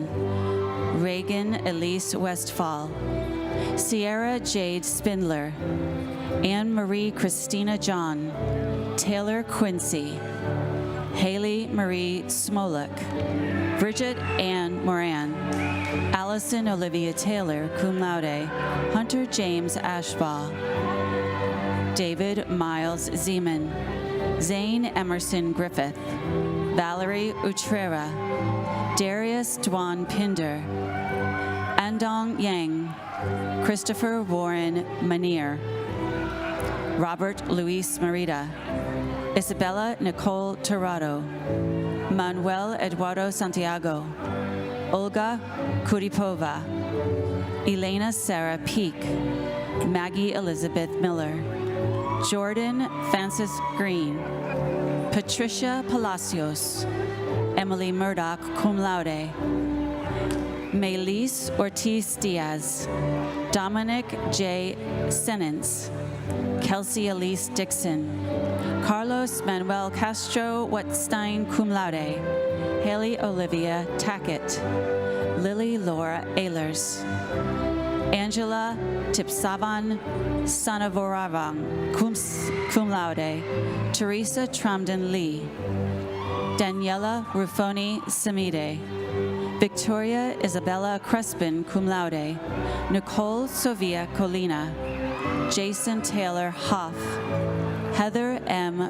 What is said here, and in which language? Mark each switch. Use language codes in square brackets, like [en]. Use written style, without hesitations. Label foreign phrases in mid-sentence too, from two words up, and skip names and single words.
[en] Reagan Elise Westfall. Sierra Jade Spindler. Anne-Marie Christina John. Taylor Quincy. Haley Marie Smolek. Bridget Ann Moran. Allison Olivia Taylor, [la] cum laude. [en] Hunter James Ashbaugh. David Miles Zeman. Zane Emerson Griffith. Valerie Utrera. Darius Dwan Pinder. Andong Yang. Christopher Warren Manier. Robert Luis Merida. Isabella Nicole Torrado. Manuel Eduardo Santiago. Olga Kuripova. Elena Sarah Peak. Maggie Elizabeth Miller. Jordan Francis Green. Patricia Palacios. Emily Murdoch, [la] cum laude. [en] Melis Ortiz Diaz, Dominic J. Senens, Kelsey Elise Dixon, Carlos Manuel Castro Wetstein [la] cum laude, [en] Haley Olivia Tackett, Lily Laura Ehlers, Angela Tipsavan Sanavoravang [la] cum laude, [en] Teresa Tramden Lee, Daniela Ruffoni Samide, Victoria Isabella Crespin [la] cum laude, [en] Nicole Sofia Colina, Jason Taylor Hoff, Heather M.